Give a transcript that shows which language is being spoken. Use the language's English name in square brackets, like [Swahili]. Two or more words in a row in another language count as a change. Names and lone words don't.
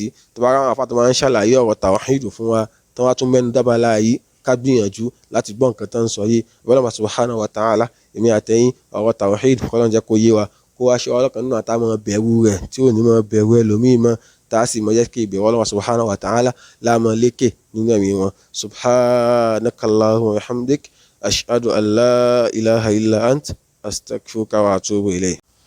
[Yoruba] Tó bá ráwọn àfáà tó máa ń ṣàlàyé ọ̀rọ̀ tawhid fún wa, tó wá tún mẹ́nu dábàlá yìí, ká gbìyànjú láti gbọ́ nǹkan tó ń sọ yìí. Ọlọ́run [Arabic] سبحانه وتعالى, [Yoruba] èmi àtẹ̀yìn ọ̀rọ̀ tawhid k'Ọlọ́run jẹ́ kó yé wa, kó wá ṣe ọlọ́kan nínú àtàwọn bẹ̀rù rẹ̀ tí ò ní mọ bẹ̀rù ẹlòmíì mọ́, tá a sì mọ jẹ́ kí ìbẹ̀rù Ọlọ́run [Arabic] سبحانه وتعالى [Yoruba] láàmọ́ lékè nínú ẹ̀mí wọn. [Arabic] سبحانك اللهم وبحمدك أشهد أن لا إله إلا أنت أستغفرك وأتوب إليك.